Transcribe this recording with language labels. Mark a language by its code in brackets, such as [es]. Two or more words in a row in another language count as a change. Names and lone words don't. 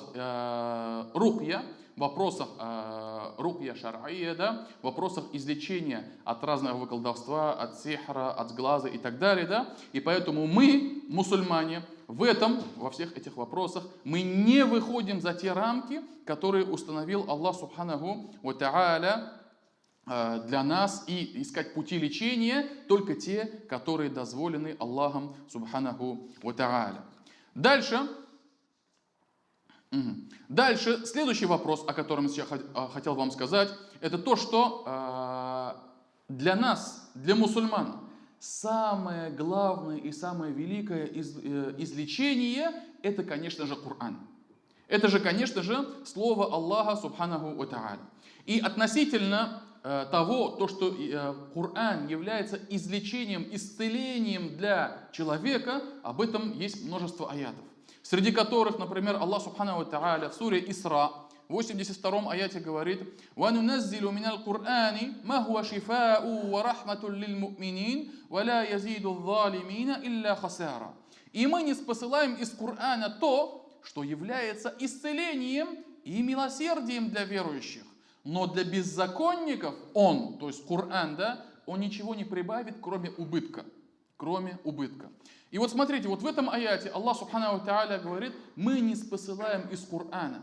[ru] рукья, в вопросах [ar] رقية شرعية, [ru] да, в вопросах излечения от разного колдовства, от сихра, от сглаза и так далее, да, и поэтому мы, мусульмане, во всех этих вопросах, мы не выходим за те рамки, которые установил Аллах [ar] سبحانه وتعالى [ru] для нас, и искать пути лечения только те, которые дозволены Аллахом [ar] سبحانه وتعالى. [ru] Дальше, следующий вопрос, о котором я хотел вам сказать, это то, что для нас, для мусульман, самое главное и самое великое излечение, это, конечно же, Коран. Это же, конечно же, слово Аллаха [ar] سبحانه وتعالى. [ru] И относительно того, то, что Коран является излечением, исцелением для человека, об этом есть множество аятов. Среди которых, например, Аллах [ar] سبحانه وتعالى [ru] в суре Исра, в 82 аяте говорит: [ar] وَنُنَزِّلُ مِنَ الْقُرْآنِ مَا هُوَ شِفَاءٌ وَرَحْمَةٌ لِلْمُؤْمِنِينَ وَلَا يَزِيدُ الظَّالِمِينَ إِلَّا خَسَارًا. [ru] И мы не спосылаем из Корана то, что является исцелением и милосердием для верующих. Но для беззаконников он, то есть Коран, да, он ничего не прибавит, кроме убытка. кроме убытка. И вот смотрите, вот в этом аяте Аллах [ar] سبحانه تعالى [ru] говорит, мы не спосылаем из Корана.